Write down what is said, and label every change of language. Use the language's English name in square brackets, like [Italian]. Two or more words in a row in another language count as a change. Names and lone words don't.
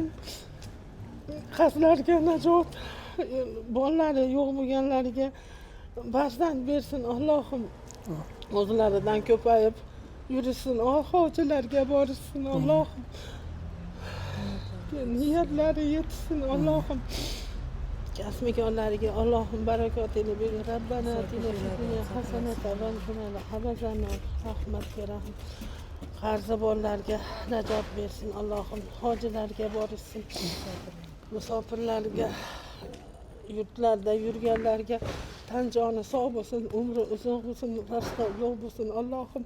[Uzbek] Qizlarga najot, bolalari yo'q bo'lganlariga farzand bersin Allohim. O'zlaridan ko'payib yursin, hojilarga borishsin Allohim. Niyatlari yetsin Allohim. Kasb-korlariga Allohim barakotini bersin. [Arabic] ربنا آتنا في الدنيا حسنة وقنا عذاب النار. [Uzbek] Rahmatga rahim. Qarzi borlarga najot bersin Allohim. Hojilarga borishsin. Musofirlarga, yurtlarda yurganlarga tan joni sog' bo'lsin, umri uzun bo'lsin, rizqi yo'q bo'lsin Allohim.